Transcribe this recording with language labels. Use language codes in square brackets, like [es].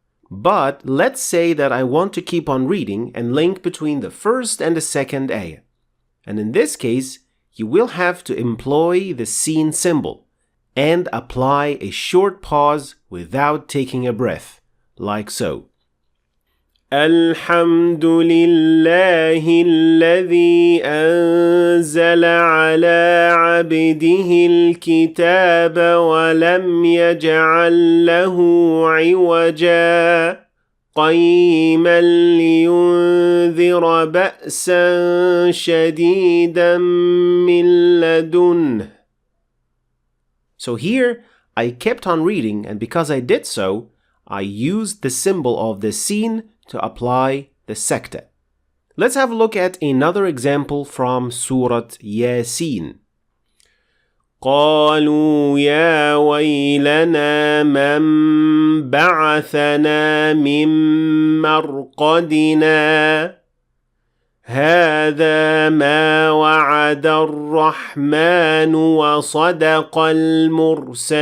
[en] But let's say that I want to keep on reading and link between the first and the second ayah. And in this case, you will have to employ the sin symbol and apply a short pause without taking a breath, like so. [ar] الحمد لله الذي أنزل على عبده الكتاب ولم يجعل له عوجا قيما لينذر بأسا شديدا من لدنه. [en] So here I kept on reading, and because I did so, I used the symbol of the sin to apply the saktah. Let's have a look at another example from Surah Yasin. [ar] قالوا يا ويلنا من بعثنا من مرقدنا هذا ما وعد الرحمن وصدق المرسلون.